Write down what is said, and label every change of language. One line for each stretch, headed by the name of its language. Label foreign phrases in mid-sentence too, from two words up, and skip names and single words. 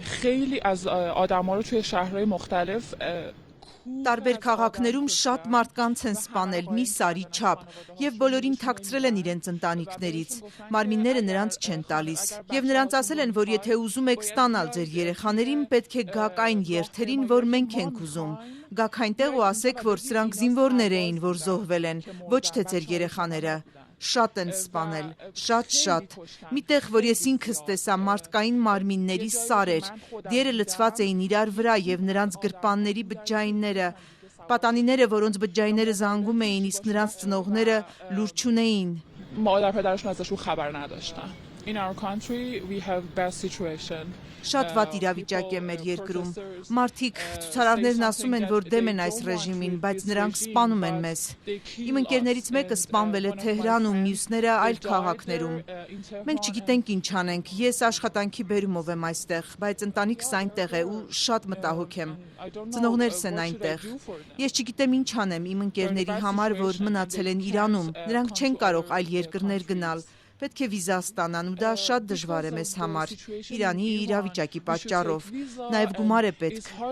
Persian: خیلی از آدما رو توی شهرهای مختلف
Armenian: Տարբեր քաղաքներում շատ մարդկանց են սպանել մի սարի չափ եւ բոլորին թաքցրել են իրենց ընտանիքներից։ Մարմինները նրանց չեն տալիս եւ նրանց ասել են, որ եթե ուզում եք ստանալ ձեր երեխաներին, պետք է գաք այն երթերին, որ մենք ենք ուզում։ Գաք այնտեղ ու ասեք, որ սրանք զինվորներ էին, որ զոհվել են, ոչ թե ձեր երեխաները։ Շատ են սպանել, շատ։ Միտեղ, որ ես ինքս տեսա մարդկային մարմինների սարեր, դերը լցված էին իրար վրա եւ նրանց գրպանների բջջայինները, պատանիները, որոնց բջջայինները զանգում էին, իսկ նրանց ծնողները լուր չունեին։
Persian: مادر پدرشون ازشون خبر نداشتن.
English: In our country we have bad situation.
Armenian: Շատ վատ իրավիճակ է մեր երկրում։ Մարդիկ, ցուցարարներն ասում են, որ դեմ են այս ռեժիմին, բայց նրանք սպանում են մեզ։ Իմ ընկերներից մեկը սպանվել է Թեհրանում, մյուսները այլ քաղաքներում։ Մենք չգիտենք ինչ անենք։ Ես աշխատանքի բերումով եմ այստեղ, բայց ընտանիքս այնտեղ է ու շատ մտահոգ եմ։ Ծնողներս են այնտեղ։ Ես չգիտեմ ինչ անեմ իմ ընկերների համար, որ մնացել են Իրանում։ Նրանք չեն կարող այլ երկրներ գնալ։ Պետք է վիզա ստանան ու դա շատ դժվար է մեզ համար, Իրանի իրավիճակի պատճառով, նաև գումար է պետք։